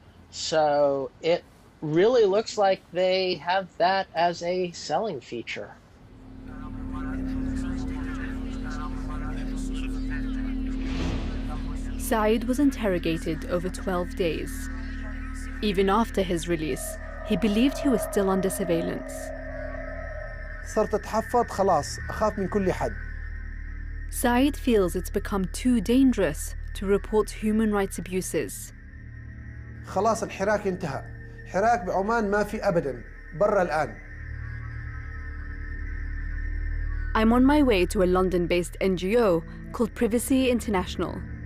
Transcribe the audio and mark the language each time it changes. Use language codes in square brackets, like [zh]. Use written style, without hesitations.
[en] So it really looks like they have that as a selling feature. Saeed was interrogated over 12 days. Even after his release, he believed he was still under surveillance. [ar] صرت أتحفظ خلاص أخاف من كل حد. [en] Saeed feels it's become too dangerous to report human rights abuses. [ar] خلاص الحراك انتهى. حراك بعمان ما في أبداً. برا الآن. [en] I'm on my way to a London-based NGO called Privacy International.